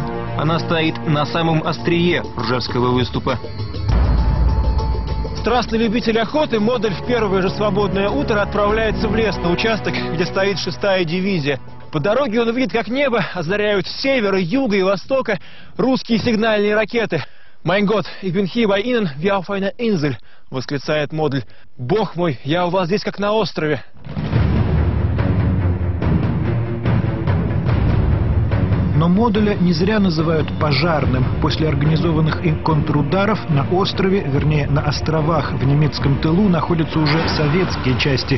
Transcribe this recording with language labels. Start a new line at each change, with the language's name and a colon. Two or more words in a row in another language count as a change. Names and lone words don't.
Russian: Она стоит на самом острие Ржевского выступа. Страстный любитель охоты, Модель в первое же свободное утро отправляется в лес на участок, где стоит 6-я дивизия. По дороге он видит, как небо озаряют с севера, юга и востока русские сигнальные ракеты.
German: «Mein Gott, ich bin hier bei Ihnen wie auf einer Insel», —
Russian: восклицает Модель. «Бог мой, я у вас здесь как на острове». Но Моделя не зря называют пожарным. После организованных им контрударов на острове, вернее на островах в немецком тылу, находятся уже советские части.